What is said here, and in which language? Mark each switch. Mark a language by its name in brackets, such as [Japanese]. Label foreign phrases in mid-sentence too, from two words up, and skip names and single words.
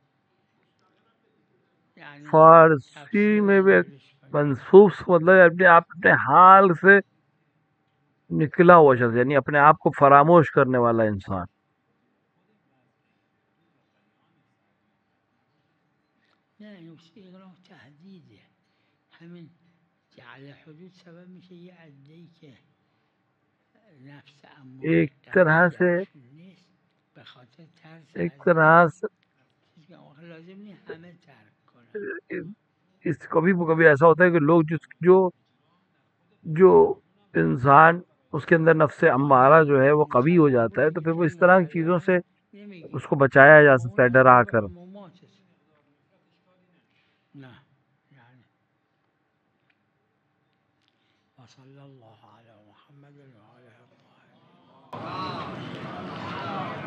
[Urdu] یعنی فارسی میں بھی منصوص مطلب اپنے آپ اپنے حال سے نکلا ہوا شخص، یعنی اپنے آپ کو فراموش کرنے والا انسان. [Persian] نه این تهدیده. جعل حدود سبب میشه یه عده‌ای که نفس [Urdu] ایک [Persian] اماره [Urdu] طرح [Persian] قوی [Urdu] سے [Persian] درشون نیست به خاطر ترس [Urdu] ایک [Persian] از [Urdu] طرح سے [Persian] چیزی که آخه لازم نیست همه ترک کنن. [Urdu] اس کبھی ایسا ہوتا ہے کہ لوگ جو انسان اس کے اندر نفس امارہ جو ہے وہ قوی ہو جاتا ہے تو پھر وہ اس طرح کی چیزوں سے [Persian] نمیگیم [Urdu] اس کو بچایا جا [Persian] خب [Urdu] سکتا ہے [Persian] اونم [Urdu] ڈرا تو [Persian] به [Urdu] کر. [Persian] عمومات نه یعنی [Arabic] وصلی الله علی محمد و آله الطاهرین.